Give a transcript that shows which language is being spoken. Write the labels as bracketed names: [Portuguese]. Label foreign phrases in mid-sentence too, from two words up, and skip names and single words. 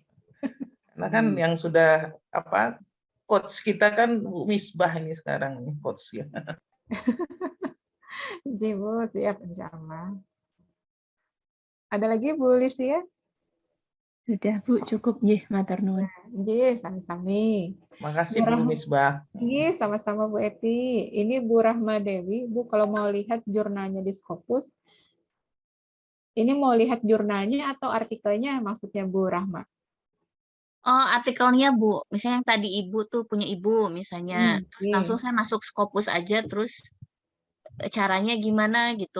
[Indonesian] Karena kan yang sudah coach kita kan Bu Misbah ini sekarang nih coach ya. Bu, siap insyaallah. Ada lagi Bu Listia? Sudah Bu, cukup nggih, [Javanese] matur nuwun. Nggih, sami-sami. [Indonesian] Makasih Bu Misbah. Nggih, sama-sama Bu Eti. Ini Bu Rahma Dewi. Bu, kalau mau lihat jurnalnya di Scopus, ini mau lihat jurnalnya atau artikelnya maksudnya Bu Rahma? Oh, artikelnya Bu. Misalnya yang tadi Ibu tuh punya Ibu misalnya. Terus langsung saya masuk Scopus aja, terus caranya gimana gitu.